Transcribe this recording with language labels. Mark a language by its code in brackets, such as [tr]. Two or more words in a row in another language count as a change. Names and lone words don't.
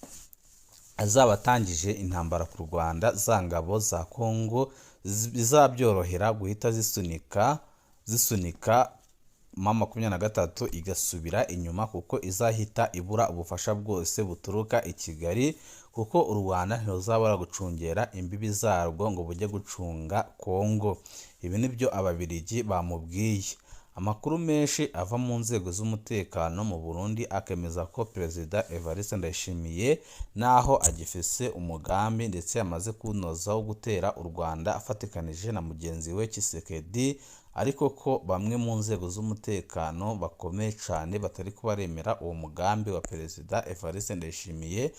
[rw] azaba atangije intambara ku Rwanda, za ngabo za Kongo bizabyorohera guhita zisunika M23 igasubira inyuma, kuko izahita ibura ubufasha bwose buturuka i Kigali, kuko u Rwanda ntiruzabura gucungera imbibi zarwo ngo bujye gucunga Kongo. Ibi nibyo Ababiligi bamubwiye. Amakuru menshi ava mu nzego z'umutekano mu Burundi akemeza ko Perezida Evariste Ndayishimiye naho agifise umugambi ndetse yamaze kunoza wo gutera u Rwanda afatikanije na mugenzi we Tshisekedi, ariko ko bamwe mu nzego z'umutekano bakomeye cyane batari kubaremera uwo mugambi wa Perezida Evariste Ndayishimiye.